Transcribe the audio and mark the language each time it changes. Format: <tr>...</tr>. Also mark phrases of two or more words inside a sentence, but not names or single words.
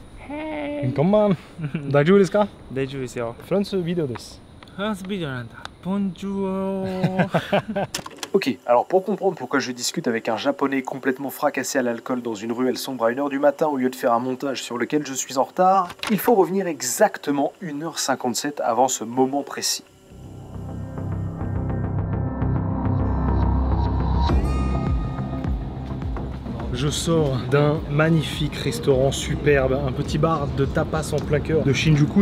<ja>Konban. 大丈夫ですか? 大丈夫ですよ。フランスビデオです。フランスビデオなんだ。Bonjour.</ja> <fr>Ok, alors pour comprendre pourquoi je discute avec un japonais complètement fracassé à l'alcool dans une ruelle sombre à 1h du matin au lieu de faire un montage sur lequel je suis en retard, il faut revenir exactement 1h57 avant ce moment précis. Je sors d'un magnifique restaurant superbe, un petit bar de tapas en plein cœur de Shinjuku.</fr>